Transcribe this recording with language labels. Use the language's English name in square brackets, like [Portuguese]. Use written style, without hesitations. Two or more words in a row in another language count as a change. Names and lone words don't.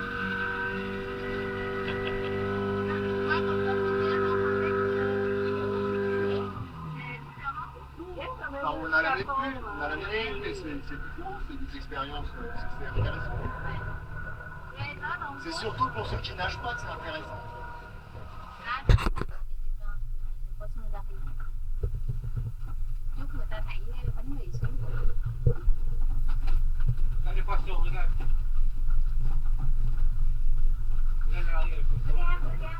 [French] Alors, on n'en avait plus, mais c'est différent, c'est des expériences, c'est intéressant. C'est surtout pour ceux qui nagent pas que c'est intéressant. [Vietnamese] Chúc người ta đẩy bánh mì xuống. [French] Là, les poissons, regarde. Regarde, les poissons. Regarde, regarde.